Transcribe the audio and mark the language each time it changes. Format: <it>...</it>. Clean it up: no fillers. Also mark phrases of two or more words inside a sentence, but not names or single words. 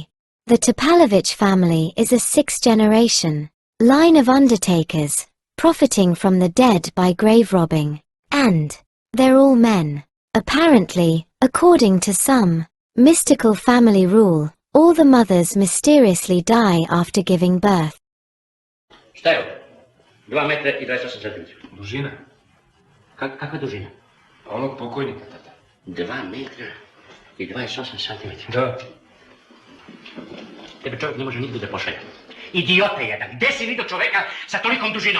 <en>The Topalovic family is a sixth-generation line of undertakers, profiting from the dead by grave robbing. And they're all men. Apparently, according to some mystical family rule, all the mothers mysteriously die after giving birth.</en> <sr>Šta je ovo? 2 metra i 28 centimetra. Dužina? Kakva dužina? Onog pokojnika, tata. 2 metra i 28 centimetra. Da. Tebe čovjek ne može nigdje da pošalje. Idiota jedan, gde si vidio čoveka sa tolikom dužinom?</sr>